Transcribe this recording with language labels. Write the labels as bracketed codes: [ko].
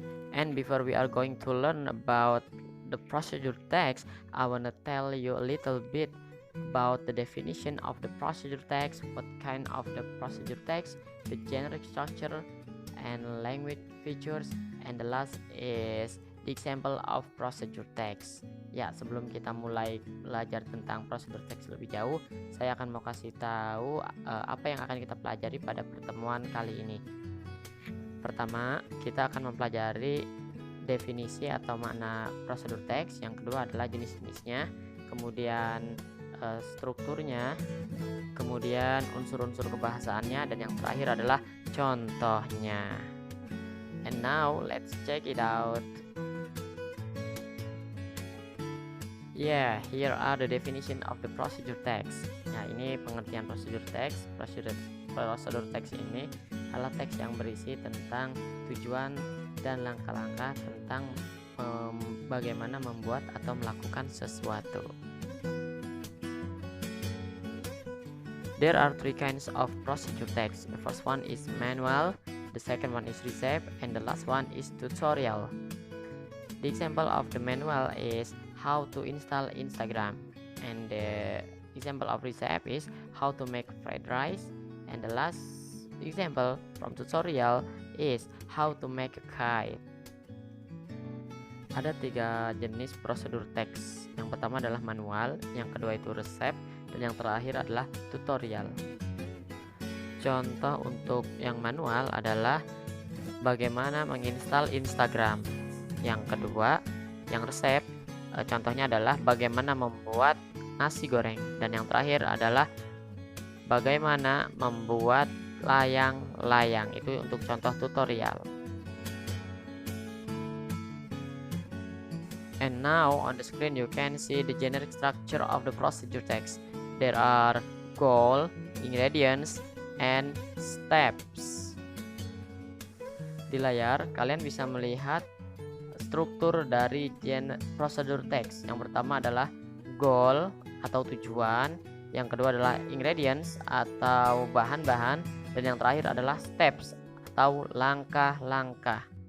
[en] And before we are going to learn about the procedure text, I want to tell you a little bit about the definition of the procedure text, what kind of the procedure text, the generic structure and language features, and the last is the example of procedure text. [id] Ya, sebelum kita mulai belajar tentang procedure text lebih jauh, saya akan mau kasih tahu apa yang akan kita pelajari pada pertemuan kali ini. Pertama, kita akan mempelajari definisi atau makna prosedur teks. Yang kedua adalah jenis-jenisnya, kemudian strukturnya, kemudian unsur-unsur kebahasaannya, dan yang terakhir adalah contohnya. [en] And now let's check it out. Yeah, here are the definition of the procedure text. [id] Nah, ini pengertian prosedur teks. Prosedur teks ini adalah teks yang berisi tentang tujuan dan langkah-langkah tentang bagaimana membuat atau melakukan sesuatu. [en] There are three kinds of procedure text. The first one is manual, the second one is recipe, and the last one is tutorial. The example of the manual is how to install Instagram, and the example of recipe is how to make fried rice, and the last example from tutorial is how to make a kite. [id] Ada tiga jenis prosedur teks. Yang pertama adalah manual, yang kedua itu resep, dan yang terakhir adalah tutorial. Contoh untuk yang manual adalah bagaimana menginstal Instagram. Yang kedua, yang resep, contohnya adalah bagaimana membuat nasi goreng, dan yang terakhir adalah bagaimana membuat layang-layang. Itu untuk contoh tutorial. [en] And now on the screen you can see the generic structure of the procedure text. There are goal, ingredients, and steps. [id] Di layar kalian bisa melihat struktur dari procedure text. Yang pertama adalah goal atau tujuan, yang kedua adalah ingredients atau bahan-bahan, dan yang terakhir adalah steps atau langkah-langkah.